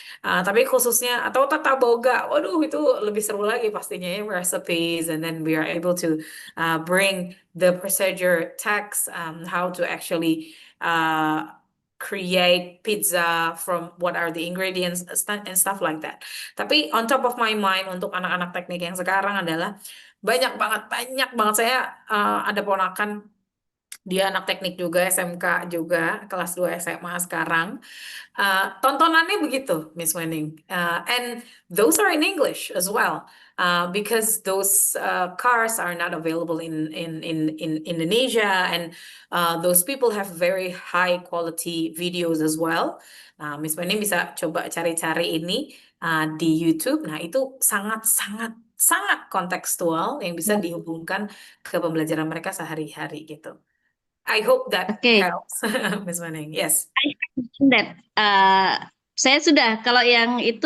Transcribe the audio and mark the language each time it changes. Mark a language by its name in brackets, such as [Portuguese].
[Indonesian] Tapi khususnya atau tata boga, waduh itu lebih seru lagi pastinya ya, [English] recipes and then we are able to bring the procedure text, how to actually create pizza from what are the ingredients and stuff like that. [Indonesian] Tapi [English] on top of my mind [Indonesian] untuk anak-anak teknik yang sekarang adalah banyak banget saya ada ponakan dia anak teknik juga SMK juga kelas 2 SMA sekarang. Tontonannya begitu, Miss Wenning. [English] And those are in English as well, because those cars are not available in Indonesia, and those people have very high quality videos as well. [Indonesian] Miss Wenning bisa coba cari-cari ini di YouTube. Nah, itu sangat kontekstual yang bisa dihubungkan ke pembelajaran mereka sehari-hari gitu. [English] I hope that helps, Miss Wenning. Yes. [Indonesian] That saya sudah kalau yang itu